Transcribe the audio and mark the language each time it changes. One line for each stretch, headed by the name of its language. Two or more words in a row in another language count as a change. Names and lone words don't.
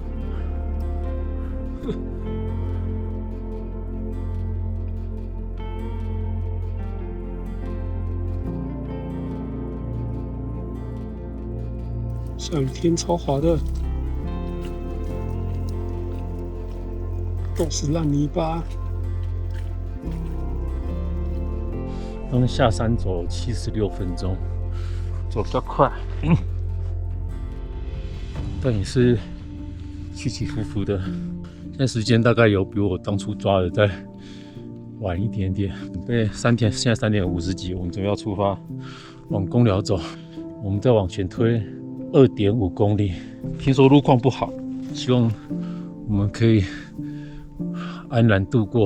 Chinese: 下雨天超滑的，都是烂泥巴。刚下山走76分鐘，走比較快，但也是起起伏伏的。現在時間大概有比我當初抓的再晚一點點。對，3點，現在3點50幾，我們準備要出發往公寮走。我們再往前推2.5公里，聽說路況不好，希望我們可以安然度過。